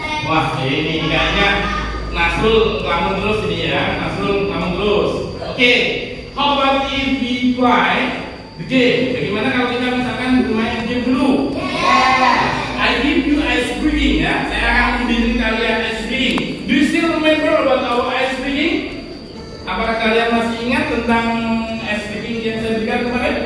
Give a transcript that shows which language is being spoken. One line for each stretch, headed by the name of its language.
Indonesian: Wah, ini kayaknya Nasrul ngelamun terus ini ya, Nasrul ngelamun terus.
English: Oke, how about if we play the game?
Indonesian: Bagaimana kalau kita misalkan bermain game dulu?
English: I give you ice breathing
Indonesian: ya. Saya akan membimbing kalian
English: ice breathing. Do you still remember about our ice breathing?
Indonesian: Apakah kalian masih ingat tentang ice breathing yang saya berikan kemarin?